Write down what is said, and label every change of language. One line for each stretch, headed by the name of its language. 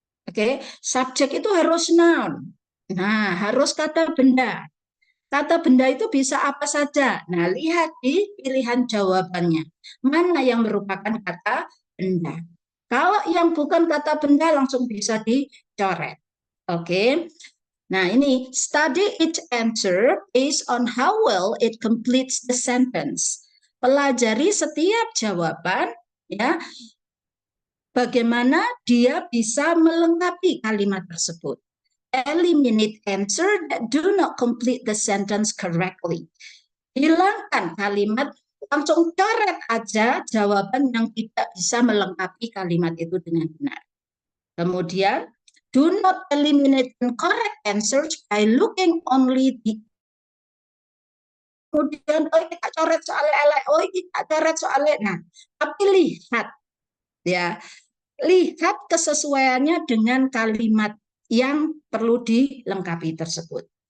Indonesian: Oke, subjek itu harus noun. Nah, harus kata benda. Kata benda itu bisa apa saja. Nah, lihat di pilihan jawabannya. Mana yang merupakan kata benda. Kalau yang bukan kata benda langsung bisa dicoret. Oke. Nah, ini
English: study each answer based on how well it completes the sentence.
Indonesian: Pelajari setiap jawaban ya, bagaimana dia bisa melengkapi kalimat tersebut.
English: Eliminate answer that do not complete the sentence correctly.
Indonesian: Hilangkan kalimat, langsung coret aja jawaban yang tidak bisa melengkapi kalimat itu dengan benar. Kemudian,
English: do not eliminate incorrect answers by looking only the.
Indonesian: Kemudian, oh kita coret soalnya, oh kita coret soalnya. Nah, tapi lihat ya, lihat kesesuaiannya dengan kalimat yang perlu dilengkapi tersebut.